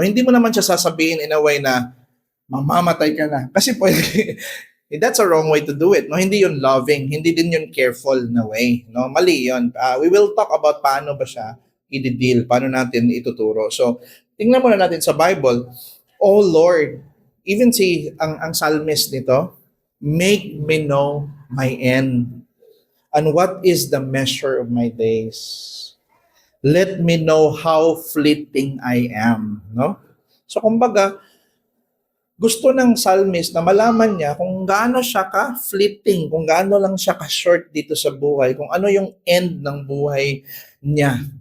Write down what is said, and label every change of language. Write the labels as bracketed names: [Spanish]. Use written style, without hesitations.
[Filipino] Hindi mo naman siya sasabihin [English] in a way [Filipino] na mamamatay ka na. Kasi pwede, [English] that's a wrong way to do it. No? [Filipino] Hindi yun loving, hindi din yun careful na way. No? Mali yun. [English] We will talk about [Filipino] paano ba siya i-deal, paano natin ituturo. [English] So, [Filipino] tingnan muna natin sa Bible. [English] Oh Lord, even si ang psalmist nito, make me know my end. And what is the measure of my days? Let me know how fleeting I am. No? [Filipino] So kumbaga, gusto ng psalmist na malaman niya kung gaano siya ka-fleeting, kung gaano lang siya ka-short dito sa buhay, kung ano yung end ng buhay niya.